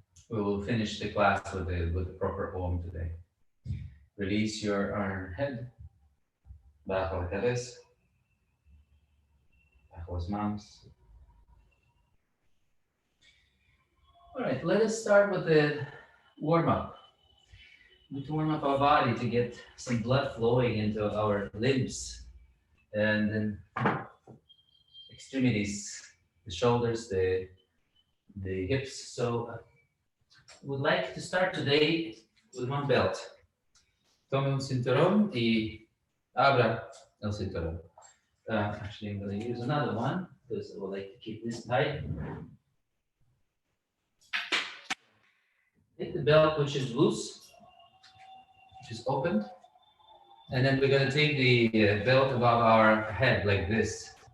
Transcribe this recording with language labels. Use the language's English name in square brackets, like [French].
[English] We will finish the class with the proper Om today. Release your arm head, [Spanish] bajo la cabeza, bajo las manos. [English] All right, let us start with the warm-up. We need to warm up our body to get some blood flowing into our limbs and then extremities, the shoulders, the hips. So I would like to start today with one belt. [Spanish] Tome un cinturón y abra el cinturón. [English] Actually, I'm going to use another one because I would like to keep this tight. Take the belt which is loose, which is opened, and then we're going to take the belt above our head like this.